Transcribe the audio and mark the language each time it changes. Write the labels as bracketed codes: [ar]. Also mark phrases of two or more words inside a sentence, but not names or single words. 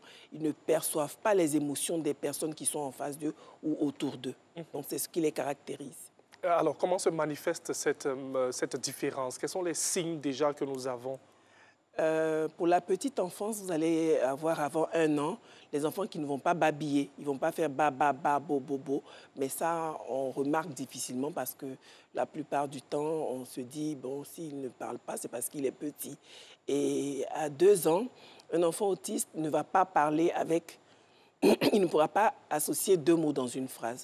[fr] Ils ne perçoivent pas les émotions des personnes qui sont en face d'eux ou autour d'eux. Donc c'est ce qui les caractérise. Alors comment se manifeste cette différence? Quels sont les signes déjà que nous avons? Pour la petite enfance, vous allez avoir avant 1 an les enfants qui ne vont pas babiller, ils ne vont pas faire ba, ba, ba, bo, bo, bo. Mais ça, on remarque difficilement parce que la plupart du temps, on se dit, bon, s'il ne parle pas, c'est parce qu'il est petit. Et à 2 ans, un enfant autiste ne va pas parler avec... il ne pourra pas associer 2 mots dans une phrase.